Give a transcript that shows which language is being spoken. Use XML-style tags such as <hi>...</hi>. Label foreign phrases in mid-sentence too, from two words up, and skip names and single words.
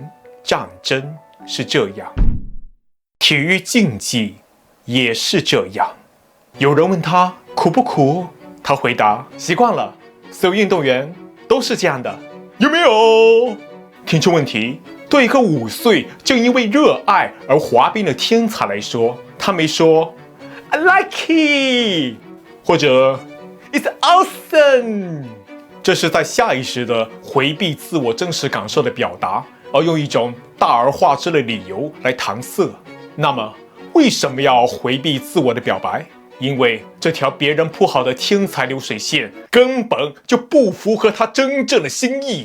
<zh>戰爭是這樣，體育競技也是這樣。有人問他苦不苦，他回答習慣了，所有運動員都是這樣的。有沒有聽出問題？對一個5歲正因為熱愛而滑冰的天才來說，他沒說</zh> <en>I like it</en> <zh>或者</zh> <en>It's awesome，</en> <zh>這是在下意識的回避自我真實感受的表達，而用一種大而化之的理由來搪塞。那麼為什麼要回避自我的表白？因為這條別人鋪好的天才流水線根本就不符合他真正的心意。</zh>